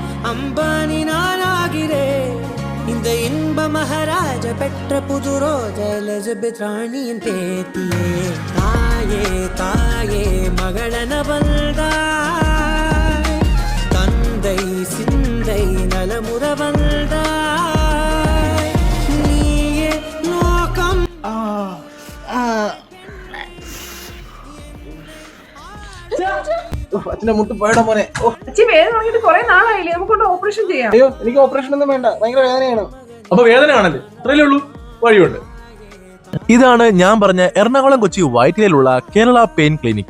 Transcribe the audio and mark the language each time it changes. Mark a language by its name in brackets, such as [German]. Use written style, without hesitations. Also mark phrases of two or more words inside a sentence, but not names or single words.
[Tamil] அம்பானி நானாகிறே இந்த இன்ப மகாராஜ பெற்ற புது ரோஜா எலிசபெத் ராணியின் பேத்தியே தாயே தாயே மகளன வந்தாய் தந்தை சிந்தை நலமுற வந்தாய் நீயே லோகம் [Malayalam] അച്ഛന്റെ മുട്ട് പോയടാ മോനെ. അച്ഛൻ വേദന തുടങ്ങിയിട്ട് കുറെ നാളായില്ലേ, നമുക്കൊണ്ട് ഓപ്പറേഷൻ ചെയ്യാം. അയ്യോ എനിക്ക് ഓപ്പറേഷൻ ഒന്നും വേണ്ട, ഭയങ്കര വേദനയാണ്. അപ്പൊ വേദന ആണല്ലേ, അത്രയല്ലേ ഉള്ളൂ, വഴിയുണ്ട്. ഇതാണ് ഞാൻ പറഞ്ഞ എറണാകുളം കൊച്ചി വൈറ്റിലയിലുള്ള കേരള പെയിൻ ക്ലിനിക്ക്.